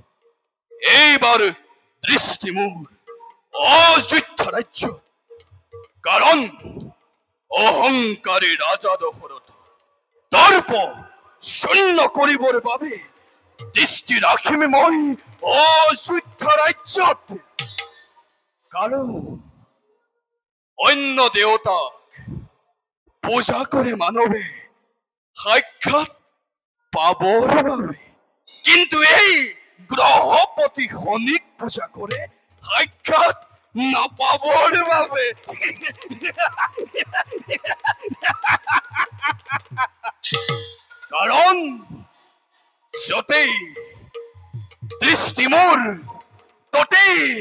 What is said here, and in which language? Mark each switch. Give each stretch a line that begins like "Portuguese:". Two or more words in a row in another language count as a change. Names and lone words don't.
Assamese: এইবাৰ দৃষ্টি মোৰ অযোধ্যা ৰাজ্য কারণ অহংকারী রাজা দশরথ দর্প শূন্য করিবর বাবে দৃষ্টি রাখিমে মই অযোধ্যা রাজ্যত। কারণ অন্য দেৱতাক পূজা করে মানবে সাক্ষাৎ পাবৰ বাবে, কিন্তু এই গ্ৰহপতি শনিক পূজা করে সাক্ষাৎ নাপাবৰ বাবে। কারণ যতেই দৃষ্টি মোৰ ততেই